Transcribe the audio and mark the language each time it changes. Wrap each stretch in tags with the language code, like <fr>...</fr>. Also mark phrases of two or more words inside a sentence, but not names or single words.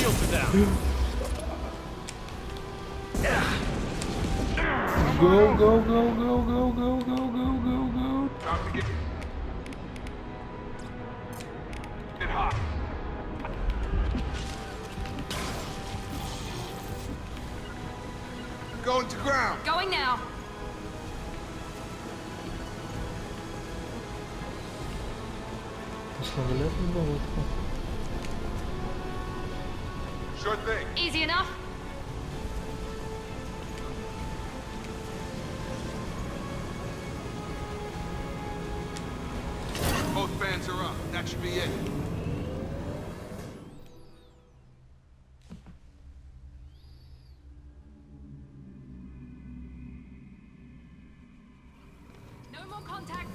<en>Go, go, go, go, go, go, go, go, go, go. About to get hot. Going to ground. Going now.</en> <lt>Kažką galėtum galvoti.</lt> <en>Sure thing. Easy enough. Both fans are up. That should be it. No more contacts.</en>